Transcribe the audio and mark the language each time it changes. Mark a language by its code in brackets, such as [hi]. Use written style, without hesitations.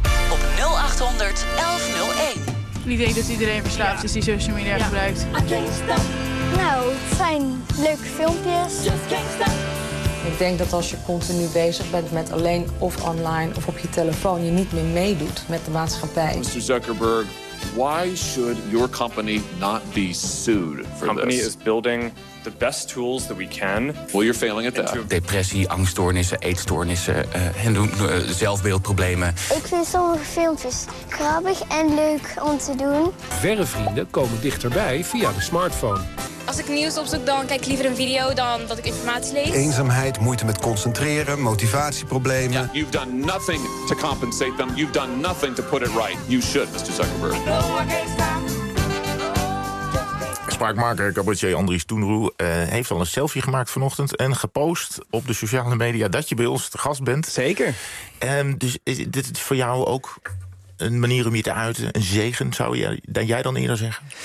[nl] Op 0800 1101. Ik denk dat iedereen verslaafd is die social media gebruikt. Nou, het zijn leuke filmpjes. Ik denk dat als je continu bezig bent met alleen of online of op je telefoon, je niet meer meedoet met de maatschappij. [en] Mr. Zuckerberg, why should your company not be sued for this? Company is building the best tools that we can. Well, you're failing at that. [nl] Depressie, angststoornissen, eetstoornissen en zelfbeeldproblemen. Ik vind sommige filmpjes grappig en leuk om te doen. Verre vrienden komen dichterbij via de smartphone. Als ik nieuws opzoek, dan kijk ik liever een video dan dat ik informatie lees. Eenzaamheid, moeite met concentreren, motivatieproblemen. [en] Yeah. You've done nothing to compensate them. You've done nothing to put it right. You should, Mr. Zuckerberg. No, [nl] spraakmaker, cabaretier Andries Toenroe heeft al een selfie gemaakt vanochtend en gepost op de sociale media dat je bij ons te gast bent. Zeker. Dus is dit voor jou ook een manier om je te uiten? Een zegen, zou jij dan eerder zeggen?